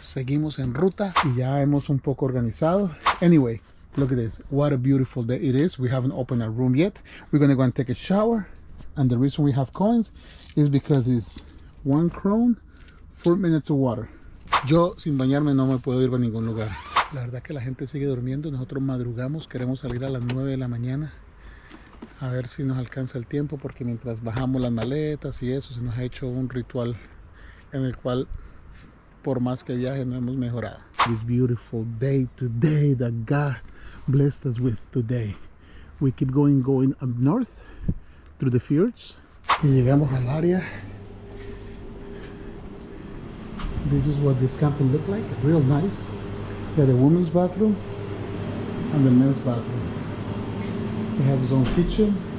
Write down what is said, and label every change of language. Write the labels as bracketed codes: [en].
[es] Seguimos en ruta y ya hemos un poco organizado. [en] Anyway, look at this. What a beautiful day it is. We haven't opened our room yet. We're going to go and take a shower. And the reason we have coins is because it's 1 krone, 4 minutes of water. [es] Yo sin bañarme no me puedo ir a ningún lugar. La verdad que la gente sigue durmiendo. Nosotros madrugamos. Queremos salir a las 9 de la mañana. A ver si nos alcanza el tiempo, porque mientras bajamos las maletas y eso, se nos ha hecho un ritual en el cual, por más que viaje, no hemos mejorado. [en] This beautiful day today that God blessed us with today. We keep going up north through the Fiordos. [es] Y llegamos al área. [en] This is what this camping looked like. Real nice. Got a women's bathroom and the men's bathroom. It has its own kitchen.